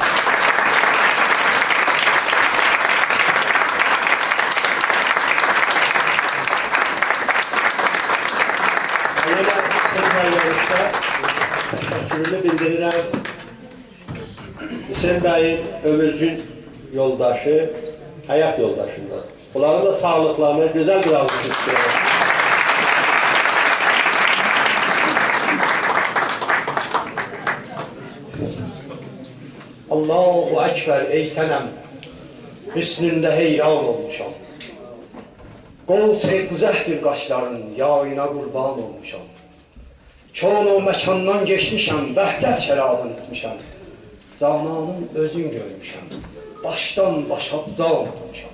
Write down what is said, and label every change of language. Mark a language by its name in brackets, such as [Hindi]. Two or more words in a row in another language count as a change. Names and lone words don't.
[Azerbaijani] Yenə Hüseyin bəy yarışda təşəkkürünü bildirirəm. Hüseyin bəyin ömürcün yoldaşı, hayat yoldaşından. [Turkish] Onların da sağlıklarına güzel bir algı istiyorum. [Azerbaijani] Allahu Ekber ey sənəm, hüsnündə heyran olmuşam. Qol güzəhdir qaşların, yayına qurban olmuşam. Kön o məkandan geçmişəm, vəhdət şərabını içmişəm. Cananın özün görmüşəm, başdan başa can olmuşam.